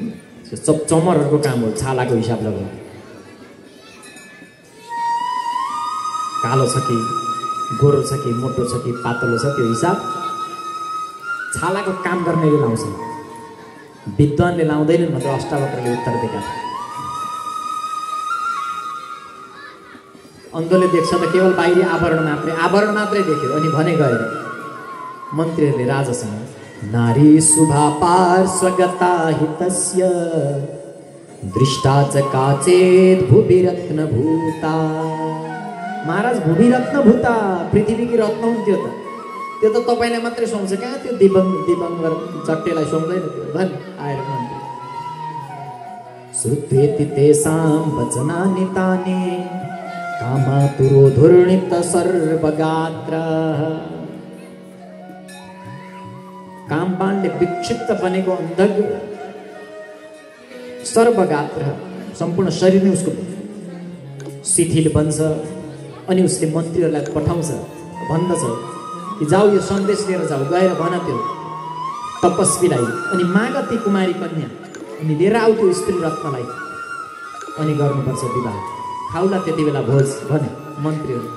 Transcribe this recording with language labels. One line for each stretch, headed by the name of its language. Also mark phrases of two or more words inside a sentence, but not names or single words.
Nepali: चमरहरूको काम हो छालाको हिसाब लगाउनु, कालो छ कि गोरो छ कि मोटो छ कि पातलो छ, त्यो हिसाब छालाको काम गर्नेले लाउँछ, विद्वानले लाउँदैनन् भनेर अष्टावक्रले उत्तर दिएका थिए। अन्धोले देख्छ त केवल बाहिरी आवरण मात्रै देख्यो। अनि भने गएर मन्त्रीहरूले राजासँग
Sanskrit: नारी शुभा पार्श्वगता हितस्य दृष्टा च काचेत भुवि रत्न भूता।
Nepali: महाराज
Sanskrit: भूमि रत्न भूता,
Nepali: पृथ्वीकी रत्न हुन्थ्यो त, त्यो त तपाईँलाई मात्रै सुहाउँछ कहाँ, त्यो दिवंगर चट्टेलाई सुहाउँदैन त्यो भन् आएर मन्त्री।
Sanskrit: श्रुत्वेति तेषां वचनानि तानि कामातुरोधुर्णित सर्वगात्र।
Nepali: कामबाणले विक्षिप्त बनेको अन्धक सर्वगात्र, सम्पूर्ण शरीर नै उसको शिथिल बन्छ। अनि उसले मन्त्रीहरूलाई पठाउँछ, भन्दछ कि जाऊ यो सन्देश लिएर जाऊ, गएर भन त्यो तपस्वीलाई, अनि माग ती कुमारी कन्या, अनि लिएर आऊ त्यो स्त्री रत्नलाई, अनि गर्नुपर्छ विवाह, खाउला त्यति बेला भोज भने मन्त्रीहरू।